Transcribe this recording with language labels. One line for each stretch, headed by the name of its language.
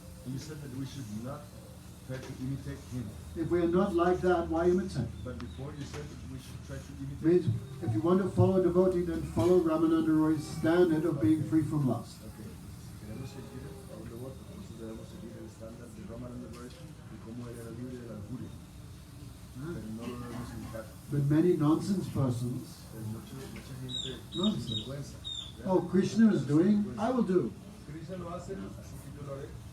English: you said that we should not try to imitate him. If we are not like that, why imitate? But before you said that we should try to imitate Means, if you want to follow a devotee, then follow Ramananda Roy's standard of being free from lust. Okay.
Spanish: estándar de Ramananda y cómo él era libre de la lujuria. Pero no lo debemos imitar.
English: But many nonsense persons,
Spanish: Mucha gente
English: Nonsense.
Spanish: sin vergüenza.
English: oh, Krishna is doing, I will do.
Spanish: Krishna lo hace, así que yo lo haré.